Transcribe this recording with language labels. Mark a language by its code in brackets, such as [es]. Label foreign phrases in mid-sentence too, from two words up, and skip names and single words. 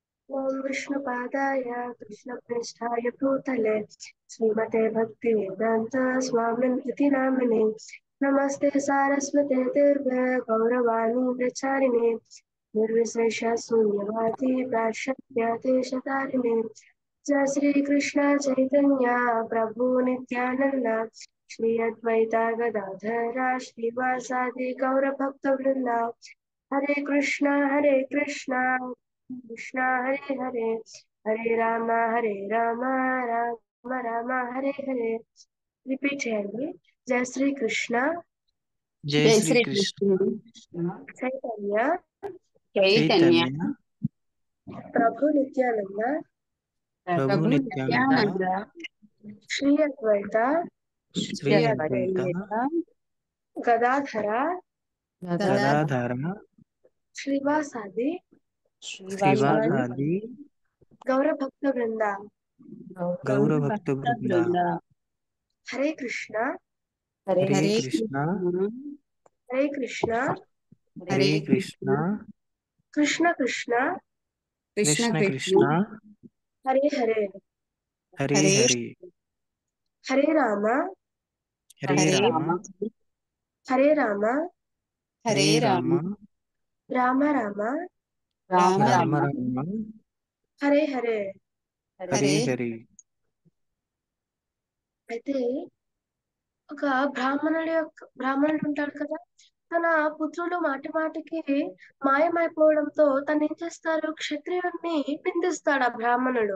[sa] ओम विष्णुपादाय कृष्णप्रेष्ठाय भूतले श्रीमते भक्तिवेदांत स्वामिनिति नामिने नमस्ते सारस्वते देवे गौरवाणी प्रचारिणे निर्विशेष शून्यवादी पाश्चात्य देशतारिणे जय श्री कृष्ण चैतन्य प्रभु नित्यानंद श्री अद्वैता गदाधर श्रीवासादि गौर भक्त वृंदा हरे कृष्णा कृष्णा हरे हरे हरे राम राम राम हरे हरे [te] రిపీట్ చేయండి. [sa] జయ శ్రీ కృష్ణ जय जय श्री श्री कृष्ण कृष्ण చైతన్య चैतन्य चैतन्य ప్రభు నిత్యానంద प्रभु प्रभु नित्यानंद नित्यानंद శ్రీ అద్వైత श्री श्री अद्वैत अद्वैत గదాధర गदाधर శ్రీవాసాది श्रीवासादि श्रीवासादि గౌర భక్త వృంద गौर गौर भक्त भक्त वृंदा वृंद హరే కృష్ణ हरे हरे कृष्ण హరే కృష్ణ हरे कृष्ण కృష్ణ కృష్ణ कृष्ण कृष्ण कृष्ण कृष्ण హరే హరే हरे हरे हरे హరే రామ हरे हरे राम राम హరే రామ हरे हरे राम राम రామ రామ राम राम राम राम హరే హరే हरे हरे हरे [te] అయితే ఒక బ్రాహ్మణుడు ఉంటాడు కదా, తన పుత్రులు మాటి మాటికి మాయమైపోవడంతో తను ఏం చేస్తారు, క్షత్రియుడిని నిందిస్తాడు ఆ బ్రాహ్మణుడు.